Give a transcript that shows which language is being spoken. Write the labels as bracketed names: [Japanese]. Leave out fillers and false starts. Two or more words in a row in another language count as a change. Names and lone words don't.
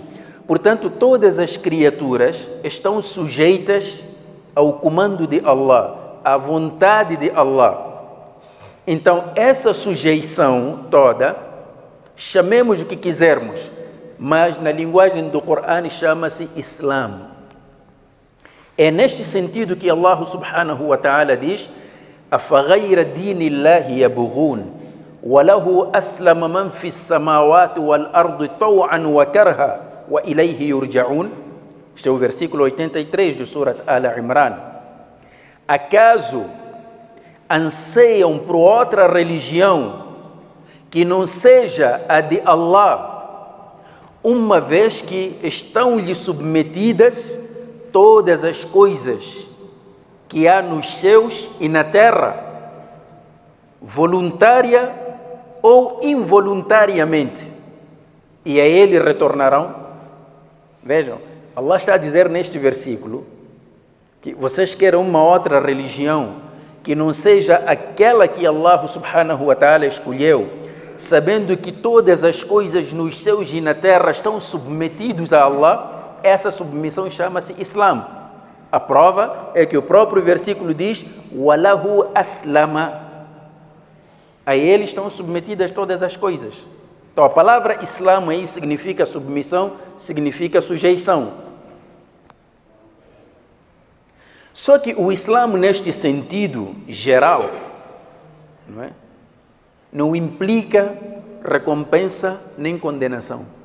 [Portuguese] Portanto, todas as criaturas estão sujeitas ao comando de Allah, à vontade de Allah. Então, essa sujeição toda, chamemos o que quisermos, mas na linguagem do Coran chama-se Islã. É neste sentido que Allah [Arabic] سبحانه وتعالى diz: أَفَغَيْرَ دِينِ اللَّهِ يَبْغُونَ وَلَهُ أَسْلَمَ مَنْ فِي السَّمَاوَاتِ وَالْأَرْضِ طَوْعًا وَكَرْهًا وَإِلَيْهِ يُرْجَعُونَ. [Portuguese] Este é o versículo 83 de Surat Al-Imran. Acaso anseiam por outra religião que não seja a de Allah, uma vez que estão-lhe submetidas todas as coisas que há nos céus e na terra, voluntária ou involuntariamente, e a Ele retornarão? Vejam, Allah está a dizer neste versículo que vocês querem uma outra religião que não seja aquela que Allah [Arabic] سبحانه وتعالى [Portuguese] escolheu, sabendo que todas as coisas nos céus e na terra estão submetidos a Allah. Essa submissão chama-se Islã. A prova é que o próprio versículo diz: [Arabic] وَلَهُ أَسْلَمَ. [Portuguese] A Ele estão submetidas todas as coisas. Então a palavra Islã aí significa submissão, significa sujeição. Só que o Islã, neste sentido geral, não implica recompensa nem condenação.